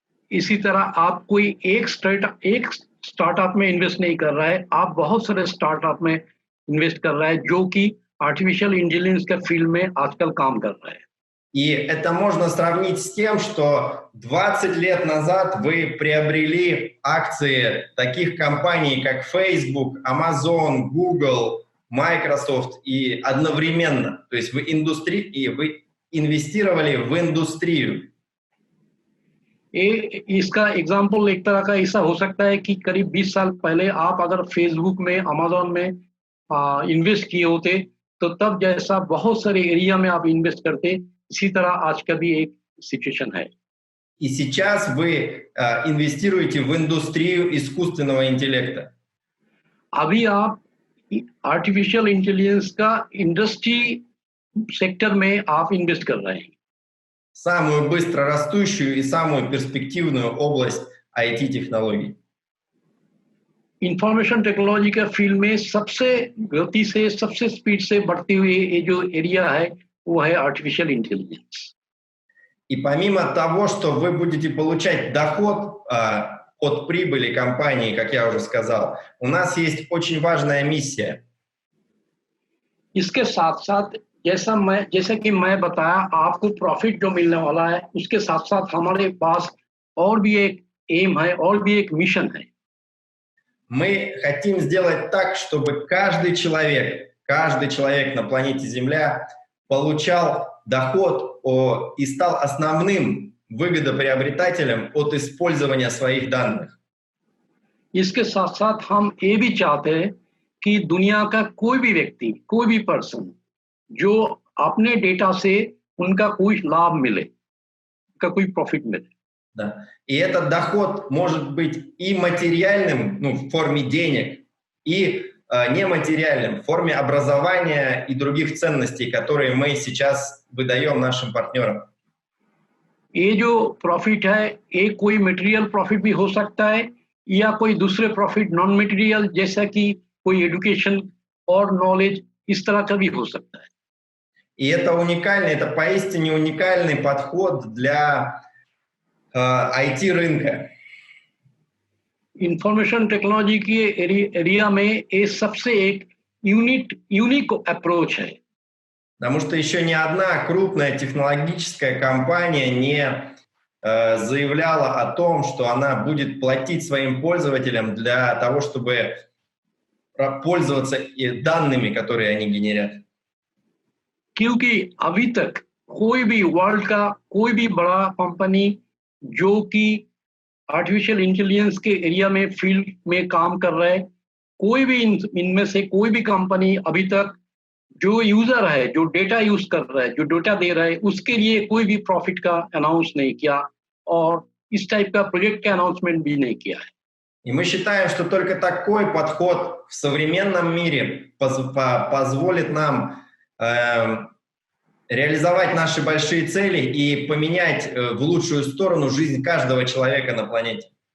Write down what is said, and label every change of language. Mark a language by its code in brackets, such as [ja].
[hi] इसी तरह आप कोई एक स्टार्टअप में इन्वेस्ट नहीं कर रहा है, आप बहुत सारे स्टार्टअप में इन्वेस्ट कर रहा है जो कि आर्टिफिशियल इंटेलिजेंस के फील्ड में आजकल काम कर रहा है। [ru] И это можно сравнить с тем, что 20 лет назад вы приобрели акции таких компаний, как Facebook, Amazon, Google, Microsoft, и одновременно, то есть вы инвестировали в индустрию. [hi] इसका एग्जाम्पल एक तरह का ऐसा हो सकता है कि करीब 20 साल पहले आप अगर फेसबुक में, अमेजोन में इन्वेस्ट किए होते तो तब जैसा बहुत सारे एरिया में आप इन्वेस्ट करते, इसी तरह आज का भी एक सिचुएशन है। [ru] И сейчас вы инвестируете в индустрию искусственного интеллекта. [hi] अभी आप आर्टिफिशियल इंटेलिजेंस का इंडस्ट्री सेक्टर में आप इन्वेस्ट कर रहे हैं। [ru] Самую быстро растущую и самую перспективную область IT-технологий. [hi] इंफॉर्मेशन टेक्नोलॉजी के फील्ड में सबसे गति से, सबसे स्पीड से बढ़ती हुई ये जो एरिया है वो है आर्टिफिशियल इंटेलिजेंस। [ru] И помимо того, что вы будете получать доход от прибыли компании, как я уже сказал, у нас есть очень важная миссия. [hi] इसके साथ साथ जैसा कि मैं बताया आपको प्रॉफिट जो मिलने वाला है, उसके साथ साथ हमारे पास और भी एक एम है और भी एक मिशन है। [ru] Мы хотим сделать так, чтобы каждый человек на планете Земля получал доход и стал основным выгодоприобретателем от использования своих данных. [hi] इसके साथ साथ हम ये भी चाहते हैं कि दुनिया का कोई भी व्यक्ति, कोई भी पर्सन जो अपने डेटा से उनका कोई लाभ मिले, का कोई प्रॉफिट मिले। [ru] Да. И этот доход может быть и материальным, в форме денег, и нематериальным, в форме образования и других ценностей, которые мы сейчас выдаем нашим партнерам. [hi] ये जो प्रॉफिट है, ये कोई मटेरियल प्रॉफिट भी हो सकता है या कोई दूसरे प्रॉफिट नॉन मटेरियल जैसा कि कोई एजुकेशन और नॉलेज, इस तरह का भी हो सकता है। [ru] И это поистине уникальный подход для IT-рынка. [hi] इंफॉर्मेशन टेक्नोलॉजी की एरिया में ये सबसे एक यूनिक अप्रोच है। [ru] Потому что еще ни одна крупная технологическая компания не заявляла о том, что она будет платить своим пользователям для того, чтобы пользоваться данными, которые они генерят. [hi] क्योंकि अभी तक कोई भी वर्ल्ड का कोई भी बड़ा कंपनी जो कि आर्टिफिशियल इंटेलिजेंस के एरिया में फील्ड में काम कर रहा है, कोई भी इनमें से कोई भी कंपनी अभी तक जो यूजर है, जो डेटा यूज कर रहा है, जो डेटा दे रहा है, उसके लिए कोई भी प्रॉफिट का अनाउंस नहीं किया और इस टाइप का प्रोजेक्ट का अनाउंसमेंट भी नहीं किया है. [ru] И мы считаем, что только такой подход в современном мире позволит нам реализовать наши большие цели и поменять в лучшую сторону жизнь каждого человека на планете.